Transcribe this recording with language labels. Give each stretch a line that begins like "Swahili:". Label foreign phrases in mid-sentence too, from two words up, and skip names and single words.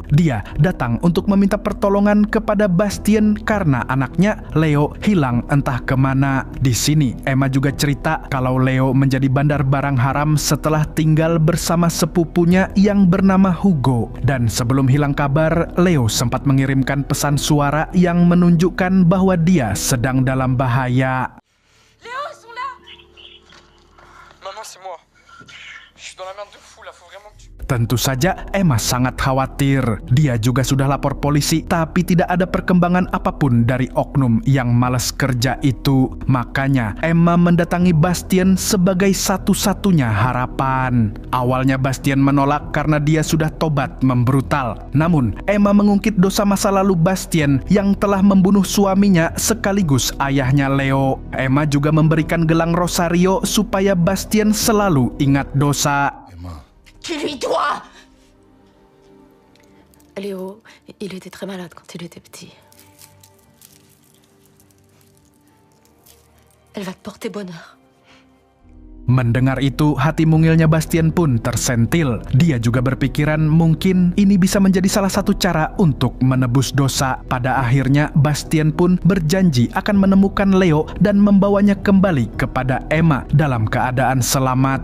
Indonesian: Dia datang untuk meminta pertolongan kepada Bastien karena anaknya, Leo, hilang entah kemana. Di sini, Emma juga cerita kalau Leo menjadi bandar barang haram setelah tinggal bersama sepupunya yang bernama Hugo. Dan sebelum hilang kabar, Leo sempat mengirimkan pesan suara yang menunjukkan bahwa dia sedang dalam bahaya.
French: Léo, ils sont là. Maman, c'est moi. Je suis dans la merde de fou là, faut vraiment que tu...
Indonesian: Tentu saja Emma sangat khawatir. Dia juga sudah lapor polisi, tapi tidak ada perkembangan apapun dari oknum yang malas kerja itu. Makanya Emma mendatangi Bastien sebagai satu-satunya harapan. Awalnya Bastien menolak karena dia sudah tobat membrutal. Namun Emma mengungkit dosa masa lalu Bastien yang telah membunuh suaminya sekaligus ayahnya Leo. Emma juga memberikan gelang rosario supaya Bastien selalu ingat dosa.
French: Tu lui dois. Léo, il était très malade quand il était petit. Elle va te porter bonheur.
Indonesian: Mendengar itu, hati mungilnya Bastien pun tersentil. Dia juga berpikiran mungkin ini bisa menjadi salah satu cara untuk menebus dosa. Pada akhirnya, Bastien pun berjanji akan menemukan Leo dan membawanya kembali kepada Emma dalam keadaan selamat.